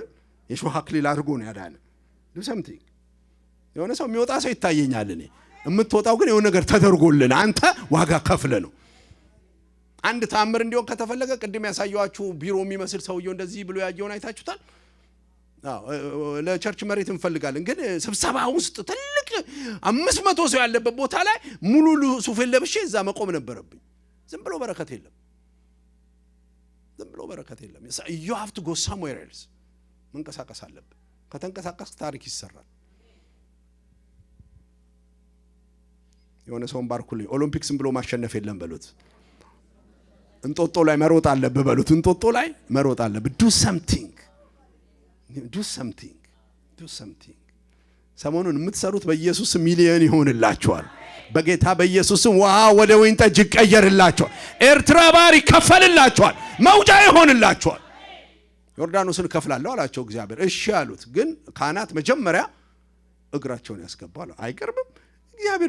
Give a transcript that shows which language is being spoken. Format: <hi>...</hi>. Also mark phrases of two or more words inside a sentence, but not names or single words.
<am>የሾህ አክሊል አድርጎ ነው ያዳነ።</am> <en>do something።</en> <am>የሆነ ሰው የሚወጣ ሰው ይታየኛል እኔ። የምትወጣው ግን የሆነ ነገር ተደርጎልን አንተ ዋጋ ከፍለ ነው። አንድ ታምር እንዲሆን ከተፈለገ ቅድም ያሳየዋችሁ ቢሮ የሚመስል ሰውየው እንደዚህ ብሎ ያየውን አይታችሁታል? ለቸርች መሬት እንፈልጋለን፣ ግን ስብሰባ ውስጥ ትልቅ 500 ሰው ያለበት ቦታ ላይ ሙሉ ሱፍ ለብሼ እዛ መቆም ነበረብኝ። ዝም ብሎ በረከት የለም።</am> <en>you have to go somewhere else።</en> <am>መንቀሳቀስ አለብህ። ከተንቀሳቀስ ታሪክ ይሰራል። የሆነ ሰውን ባርኩልኝ። ኦሎምፒክስን ብሎ ማሸነፍ የለም በሉት። እንጦጦ ላይ መሮጥ አለብህ በሉት። እንጦጦ ላይ መሮጥ አለብህ።</am> <en>do something።</en> <am>ሰሞኑን የምትሰሩት በኢየሱስ ሚሊዮን ይሆንላችኋል። በጌታ በኢየሱስ ውሃ ወደ ወይን ጠጅ ይቀየርላችኋል። ኤርትራ ባህር ይከፈልላችኋል። መውጫ ይሆንላችኋል። ዮርዳኖስን ከፍላለሁ አላቸው እግዚአብሔር። እሺ አሉት። ግን ካህናት መጀመሪያ እግራቸውን ያስገባሉ። አይቀርብም። እግዚአብሔር</am>